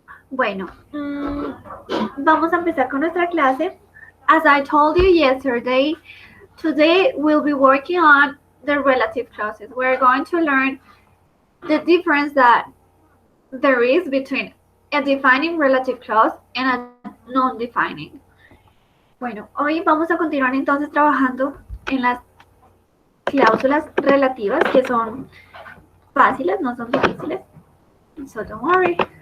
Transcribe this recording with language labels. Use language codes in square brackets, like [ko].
[es] Bueno, vamos a empezar con nuestra clase. [en] As I told you yesterday, today we'll be working on the relative clauses. We're going to learn the difference that there is between a defining relative clause and a non-defining. [es] Bueno, hoy vamos a continuar entonces trabajando en las cláusulas relativas que son fáciles, no son difíciles. [en] So don't worry.